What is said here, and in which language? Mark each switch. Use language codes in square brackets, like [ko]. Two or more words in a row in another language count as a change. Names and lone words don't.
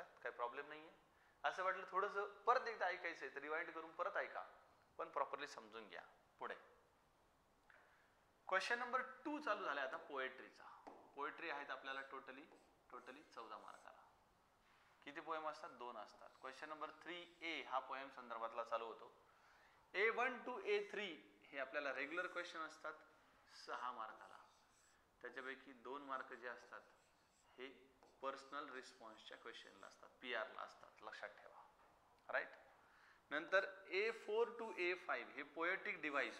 [mr] काही प्रॉब्लेम नाही आहे? असं वाटलं थोडंसं परत एकदा ऐकायचं आहे तर रिवाइंड करून परत ऐका, पण प्रॉपरली समजून घ्या. पुढे [en] question number [mr] 2 चालू झाला आता पोएट्रीचा. पोएट्री आहेत आपल्याला टोटली 14 मार्काला. किती पोएम असतात? 2 असतात. [en] question number [mr] 3A हा पोएम संदर्भातला चालू होतो. [en] A1 to A3 [mr] हे आपल्याला [en] regular question [mr] असतात 6 मार्काला. त्याच्यापैकी 2 मार्क जे असतात हे [en] personal response-च्या question-ला [mr] असतात, PR ला असतात, लक्षात ठेवा. राईट. नंतर [en] A4 to A5 [mr] हे [en] poetic device.